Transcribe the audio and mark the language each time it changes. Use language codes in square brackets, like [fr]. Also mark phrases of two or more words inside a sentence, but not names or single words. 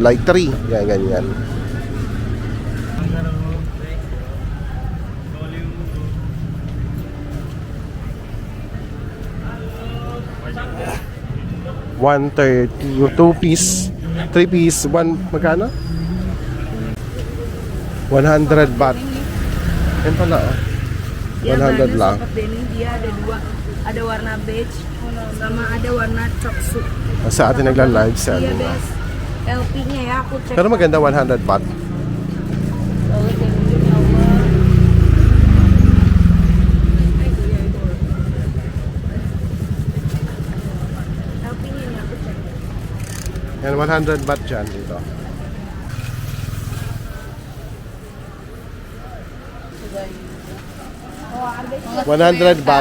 [tl] Like 3. Yan, ganyan. $130, 2 piece, 3 piece, 1, magkano? 100 baht. Yan pala, oh. 100 lang. [id] Dia ada dua, ada warna beige sama ada warna coksu. [tl] Sa atin nagla-live sell. [id] Iya, bes. LP-nya ya aku cek. [tl] Pero maganda 100 baht. Yan, 100 baht dyan dito. $100 baht.